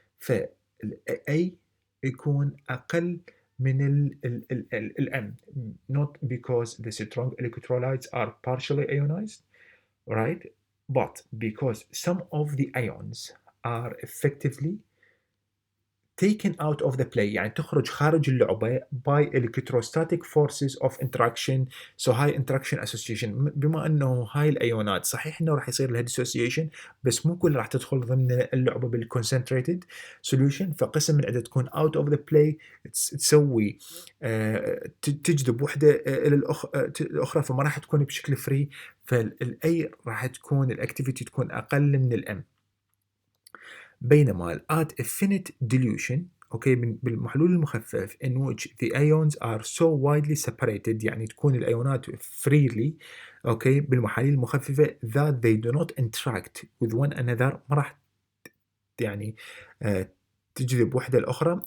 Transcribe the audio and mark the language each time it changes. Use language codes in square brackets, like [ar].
[ar] فال A يكون أقل من ال M, [en] not because the strong electrolytes are partially ionized, right? But because some of the ions are effectively taken out of the play، [ar] يعني تخرج خارج اللعبة [en] by electrostatic forces of interaction. So high interaction association. [ar] بما انه هاي الايونات صحيح انه راح يصير لها dissociation، بس مو كل راح تدخل ضمن اللعبة بالconcentrated solution، فقسم من عندها تكون [en] out of the play [ar] تسوي تجذب وحدة الى الاخرى، فما راح تكون بشكل فري، فالاي راح تكون الاكتيفيتي تكون اقل من الام. بينما at infinite dilution، اوكي، بالمحلول المخفف [en] in which the ions are so widely separated، [ar] يعني تكون الايونات freely، اوكي، بالمحاليل المخففه [en] that they do not interact with one another، [ar] ما راح يعني تجذب وحده الاخرى.